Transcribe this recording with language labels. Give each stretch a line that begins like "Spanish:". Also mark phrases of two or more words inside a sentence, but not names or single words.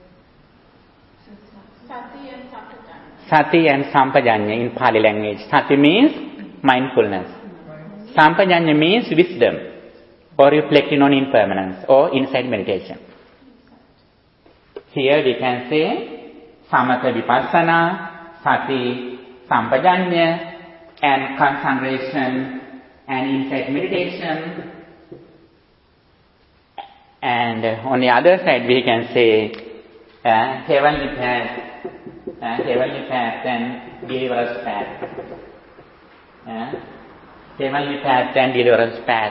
English: Sati and Sampajanya. Sati and Sampajanya in Pali language. Sati means mindfulness. Right. Sampajanya means wisdom, or reflecting on impermanence, or insight meditation. Here we can say
Pali: samatha vipassana, sati, sampajanya,
English: and concentration and insight meditation. And on the other side we can say heavenly path and deliverance path. Heavenly path and deliverance path.